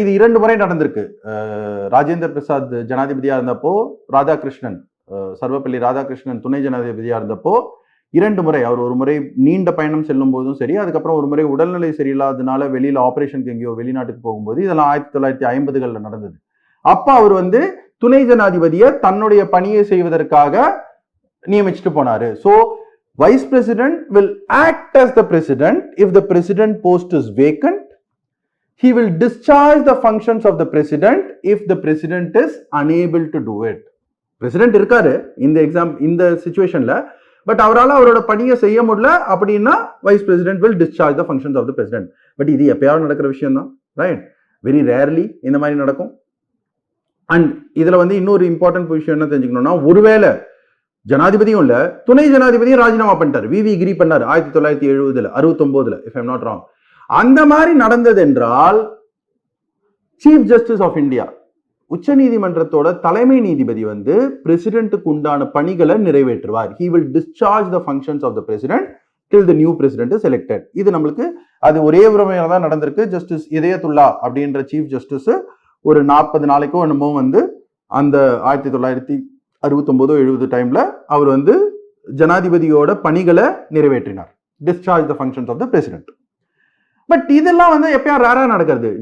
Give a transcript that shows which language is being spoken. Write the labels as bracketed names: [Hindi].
[Tamil] இது 2 முறை நடந்திருக்கு. ராஜேந்திர பிரசாத் ஜனாதிபதியா இருந்தப்போ, ராதாகிருஷ்ணன் சர்வப்பள்ளி ராதாகிருஷ்ணன் துணை ஜனாதிபதியா இருந்தப்போ 2 முறை, அவர் ஒரு முறை நீண்ட பயணம் செல்லும் போதும் சரி, அதுக்கப்புறம் ஒரு முறை உடல்நிலை சரியில்லாததுனால வெளியில ஆபரேஷனுக்கு எங்கேயோ வெளிநாட்டுக்கு போகும்போது, இதெல்லாம் 1950களில் நடந்தது. அப்ப அவர் வந்து துணை ஜனாதிபதியை தன்னுடைய பணியை செய்வதற்காக நியமிச்சுட்டு போனாரு. [English] So Vice President will act as the President if the President post is vacant. He will discharge the functions of the President if the President is unable to do it. President இருக்காரு இந்த சிச்சுவேஷன்ல, but அவரால் அவரோட பணியை செய்ய முடியல அப்படின்னா Vice President will discharge the functions of the President. But இது எப்பயாவது நடக்கிற விஷயம் தான். ரைட். வெரி ரேர்லி இந்த மாதிரி நடக்கும். அண்ட் இதுல வந்து இன்னொரு இம்பார்ட்டன்ட் விஷயம் என்ன தெரிஞ்சுக்கணும்னா, ஒருவேளை ஜனாதிபதியும் இல்ல, துணை ஜனாதிபதியும் ராஜினாமா பண்ணிட்டாரு, விவி கிரி பண்ணாரு 1970 69 இஃப் ஐம் நாட் ராங். அந்த மாதிரி நடந்தது என்றால், சீஃப் ஜஸ்டிஸ் ஆஃப் இந்தியா, உச்ச நீதிமன்றத்தோட தலைமை நீதிபதி வந்து பிரசிடென்ட்டுக்கு உண்டான பணிகளை நிறைவேற்றுவார். he will discharge the functions of the president till the new president is elected. [Tamil] இது நம்மளுக்கு அது ஒரே முறையில தான் நடந்திருக்கு. ஜஸ்டிஸ் இதயத்துல்லா அப்படின்ற சீஃப் ஜஸ்டிஸ் ஒரு 40 நாளைக்கோ என்னமோ வந்து அந்த 1969-70 டைம்ல அவர் வந்து ஜனாதிபதியோட பணிகளை நிறைவேற்றினார். [English] Discharge the functions of the president. [Tamil] But இதெல்லாம் வந்து எப்பயா ரேரா நடக்கிறது.